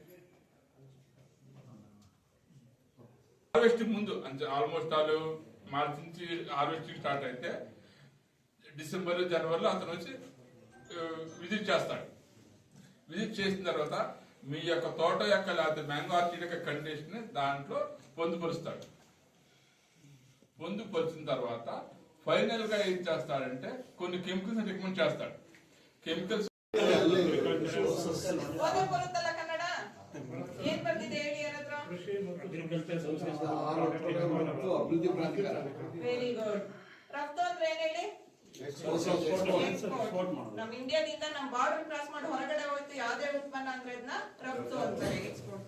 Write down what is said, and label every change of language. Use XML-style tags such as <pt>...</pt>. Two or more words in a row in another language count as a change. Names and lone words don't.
<te>హార్వెస్టింగ్ ముందు అంటే ఆల్మోస్ట్ వాళ్ళు మార్చి నుంచి</te> <en>harvesting start</en> <te>అయితే డిసెంబర్ జనవరిలో అతను వచ్చి విజిట్ చేస్తాడు. విజిట్ చేసిన తర్వాత మీ యొక్క తోట యొక్క లేకపోతే</te> <en>mango orchard</en> <te>యొక్క కండిషన్ దాంట్లో పొందుపరుస్తాడు. పొందుపరిచిన తర్వాత ఫైనల్ గా ఏం చేస్తాడంటే కొన్ని</te> <en>chemicals recommend</en> <te>చేస్తాడు. కెమికల్స్</te> <en>very good.</en> <kn>ರಫ್ತು ಅಂದ್ರೆ ಏನ್ ಹೇಳಿ? ನಮ್ ಇಂಡಿಯಾದಿಂದ ನಮ್</kn> <en>border cross</en> <kn>ಮಾಡಿ ಹೊರಗಡೆ ಹೋಯ್ತು ಯಾವ್ದೇ ಉತ್ಪನ್ನ ಅಂದ್ರೆ ಅದನ್ನ ರಫ್ತು ಅಂತಾರೆ, ಎಕ್ಸ್ಪೋರ್ಟ್.</kn>